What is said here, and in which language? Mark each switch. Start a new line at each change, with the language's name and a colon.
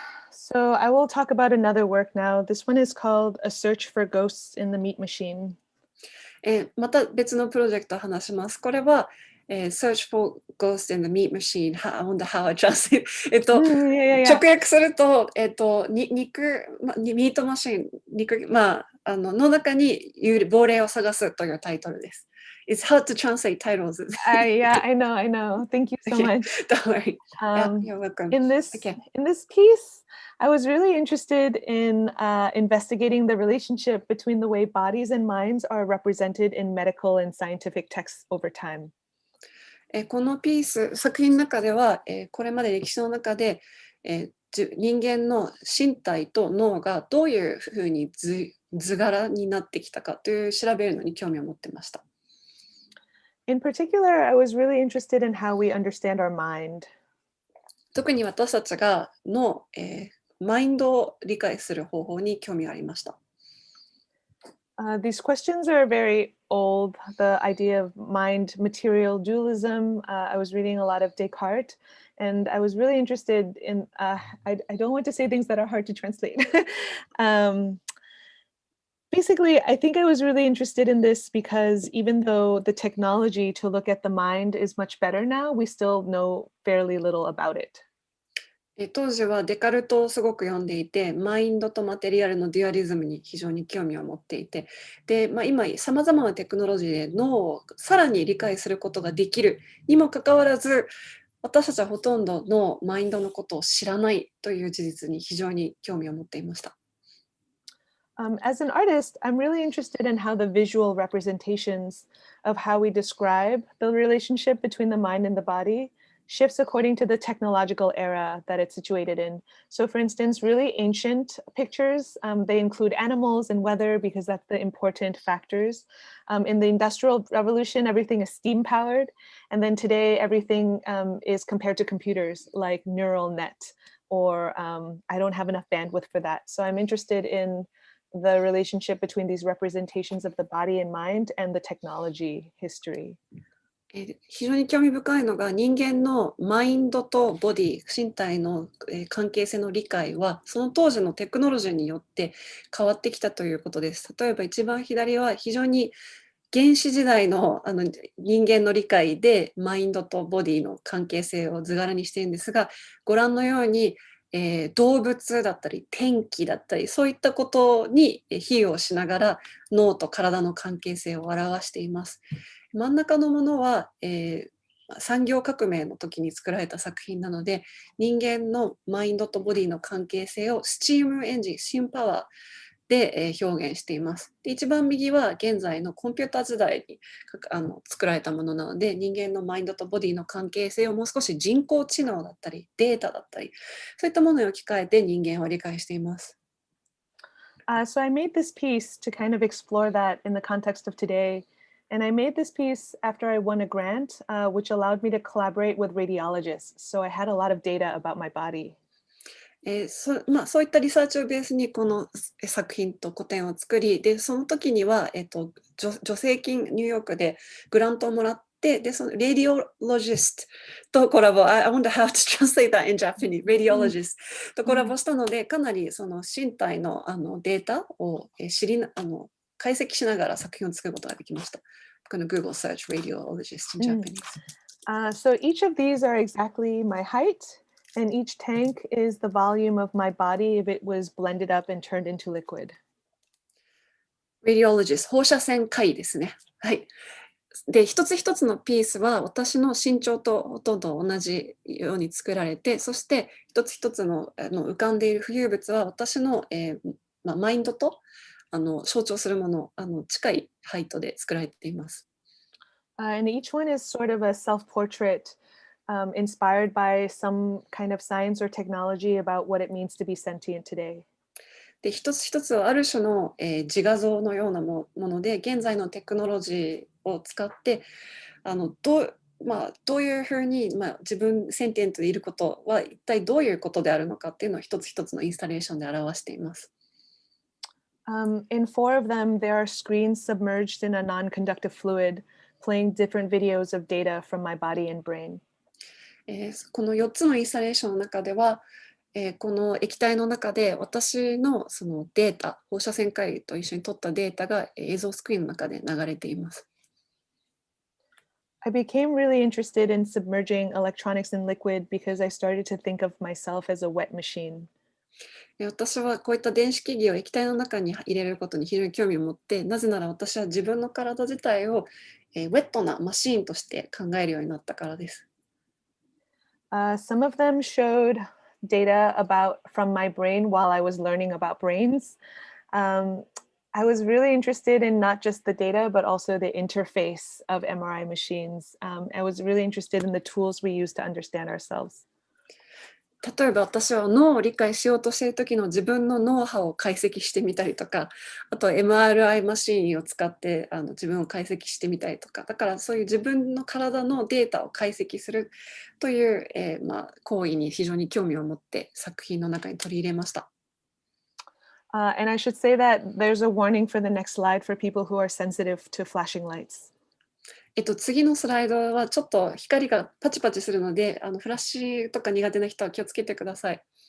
English: So I will talk about another work now. This one is called A Search for Ghosts in the Meat Machine.
Japanese: また別のプロジェクトを話します。これは、Search for Ghosts in the Meat Machine.
English: I wonder how I translate.
Japanese: 直訳すると、ミートマシン、の中に亡霊を探すというタイトルです。
English: It's hard to translate titles. Yeah, I know. Thank you so much. Don't worry. You're welcome. In this piece, I was really interested in investigating the relationship between the way bodies and minds are represented in medical and scientific texts over time.
Japanese: このピース、作品の中では、これまで歴史の中で、人間の身体と脳がどういうふうに図柄になってきたかという調べるのに興味を持ってました。
English: In particular, I was really interested in how we understand our mind.
Japanese: 特に私たちがマインドを理解する方法に興味がありました。
English: These questions are very old. The idea of mind-material dualism. I was reading a lot of Descartes, and I was really interested in. I don't want to say things that are hard to translate. Basically, I think I was really interested in this because even though the technology to look at the mind is much better now, we still know fairly little about it.
Japanese: 当時はデカルトをすごく読んでいて、マインドとマテリアルのデュアリズムに非常に興味を持っていて、で、今さまざまなテクノロジーで脳をさらに理解することができるにもかかわらず、私たちはほとんどのマインドのことを知らないという事実に非常に興味を持っていました。
English: As an artist, I'm really interested in how the visual representations of how we describe the relationship between the mind and the body shifts according to the technological era that it's situated in. So for instance, really ancient pictures, they include animals and weather because that's the important factors. In the Industrial Revolution, everything is steam powered. And then today, everything is compared to computers like neural net, or I don't have enough bandwidth for that. So I'm interested in the relationship between these representations of the body and mind and the technology history.
Japanese: 非常に興味深いのが人間のマインドとボディ、身体の関係性の理解はその当時のテクノロジーによって変わってきたということです。例えば一番左は非常に原始時代の人間の理解でマインドとボディの関係性を図柄にしているんですが、ご覧のように動物だったり天気だったりそういったことに比喩をしながら脳と体の関係性を表しています。真ん中のものは、産業革命の時に作られた作品なので、人間のマインドとボディの関係性をスチームエンジン、新パワーで表現しています。で、一番右は現在のコンピューター時代に作られたものなので、人間のマインドとボディの関係性をもう少し人工知能だったり、データだったり、そういったものに置き換えて人間は理解しています。
English: So I made this piece to kind of explore that in the context of today. And I made this piece after I won a grant, which allowed me to collaborate with radiologists. So I had a lot of data about my body.
Japanese: そういったリサーチをベースにこの作品と個展を作り、でその時には、助成金ニューヨークでグラントをもらって、でそのレディオロジストとコラボ、
English: I wonder how to translate that in Japanese,
Japanese: レディオロジストとコラボしたので、かなりその身体のデータを解析しながら作品を作ることができました。この
English: Google search radiologist in Japanese. So each of these are exactly my height.And each tank is the volume of my body if it was blended up and turned into liquid.
Japanese: Radiologist 放射線科医ですね。はい。で、一つ一つのピースは私の身長とほとんど同じように作られて、そして一つ一つの浮かんでいる浮遊物は私の、マインドと象徴するもの、近いハイトで作られています。
English: And each one is sort of a self-portrait.Inspired by some kind of science or technology about what it means to be sentient today.
Japanese: で、一つ一つはある種の、自画像のようなもので、現在のテクノロジーを使ってどういうふうに、自分センティエントでいることは一体どういうことであるのかっていうのを一つ一つのインスタレーションで表しています。
English: In four of them, there are screens submerged in a non-conductive fluid, playing different videos of data from my body and brain.
Japanese: この4つのインスタレーションの中では、この液体の中で私のそのデータ、放射線科医と一緒に取ったデータが映像スクリーンの中で流れています。
English: I became really interested in submerging electronics in liquid because I started to think of myself as a wet machine.
Japanese: 私はこういった電子機器を液体の中に入れることに非常に興味を持って、なぜなら私は自分の体自体をウェットなマシーンとして考えるようになったからです。
English: Some of them showed data from my brain while I was learning about brains. I was really interested in not just the data, but also the interface of MRI machines. I was really interested in the tools we use to understand ourselves.
Japanese: 例えば私は脳を理解しようとしている時の自分の脳波を解析してみたりとか、あと MRI マシーンを使って自分を解析してみたりとか、だからそういう自分の体のデータを解析するという、行為に非常に興味を持って作品の中に取り入れました。
English: And I should say that there's a warning for the next slide for people who are sensitive to flashing lights.
Japanese: 次のスライドはちょっと光がパチパチするので、フラッシュとか苦手な人は気をつけてください。